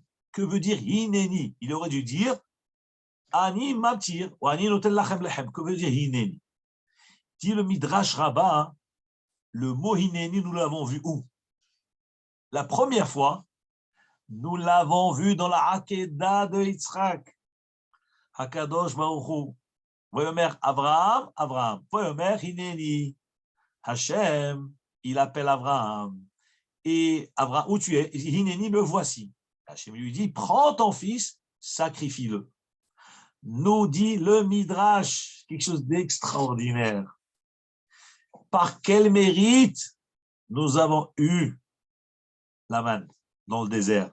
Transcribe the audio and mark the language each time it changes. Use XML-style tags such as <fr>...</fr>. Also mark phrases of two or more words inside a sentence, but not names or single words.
<fr>Que veut dire Hineni? Il aurait dû dire</fr> <he>אני ממטיר</he> <fr>ou</fr> <he>אני נותן לכם לחם.</he> <fr>Que veut dire Hineni? Dit le Midrash Rabbah, le mot Hineni, nous l'avons vu où? La première fois, nous l'avons vu dans la Hakeda de Yitzhak.</fr> <he>הקדוש ברוך הוא. ויאמר אברהם אברהם. ויאמר הנני. השם,</he> <fr>il appelle Abraham. Et Abraham, où tu es? Hineni, me voici. Hachem lui dit, prends ton fils, sacrifie-le. Nous dit le Midrash, quelque chose d'extraordinaire. Par quel mérite nous avons eu la manne dans le désert?</fr>